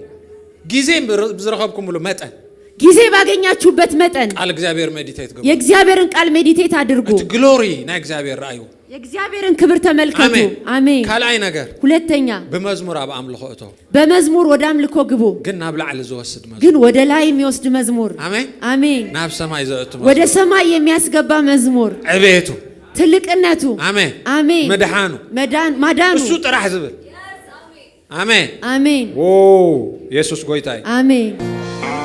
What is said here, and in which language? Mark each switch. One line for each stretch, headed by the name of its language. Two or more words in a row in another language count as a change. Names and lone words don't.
Tigrinya: ጊዜ ብዝረኸብኩም ብሎ መጠን
Amharic: ጊዜ ባገኛችሁበት መጠን
Tigrinya: ቃል እግዚአብሔር ሜዲቴት ገቡ
Amharic: የእግዚአብሔርን ቃል ሜዲቴት አድርጉ
Tigrinya: ግሎሪ ና እግዚአብሔር ራዩ
Amharic: የእግዚአብሔርን ክብር ተመልከቱ አሜን
Tigrinya: ካልአይ ነገር
Amharic: ሁለተኛ
Tigrinya: በመዝሙር አብ አምልኮቶ
Amharic: በመዝሙር ወደ አምልኮ ግቡ
Tigrinya: ግን ናብ ላዕል ዝወስድ መዝሙር
Amharic: ግን ወደ ላይ የሚወስድ መዝሙር አሜን አሜን
Tigrinya: ናብ ሰማይ ዘእቱ
Amharic: ወደ ሰማይ የሚያስገባ መዝሙር አቤቱ ትልቅነቱ አሜን አሜን መድኃኑ ማዳኑ
Tigrinya: እሱ ጥራህ ዝብል አሜን አሜን ኦ ኢየሱስ ጎይታይ አሜን